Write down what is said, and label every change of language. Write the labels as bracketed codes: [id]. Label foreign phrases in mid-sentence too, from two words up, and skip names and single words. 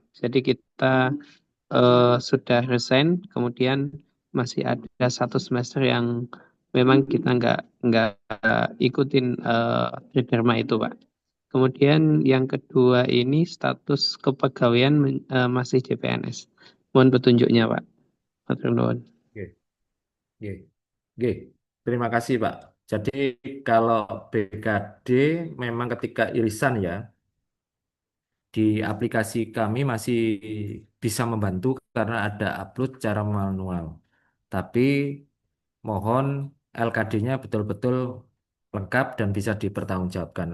[id] Jadi kita sudah resign, kemudian masih ada 1 semester yang memang kita nggak ikutin Tridharma itu Pak. Kemudian yang kedua ini status kepegawaian masih CPNS. Mohon petunjuknya Pak. [jv] Matur nuwun. [id] Nggih. Nggih. Nggih. Terima kasih Pak. Jadi kalau BKD memang ketika irisan ya di aplikasi kami masih bisa membantu karena ada upload secara manual. Tapi mohon LKD-nya betul-betul lengkap dan bisa dipertanggungjawabkan.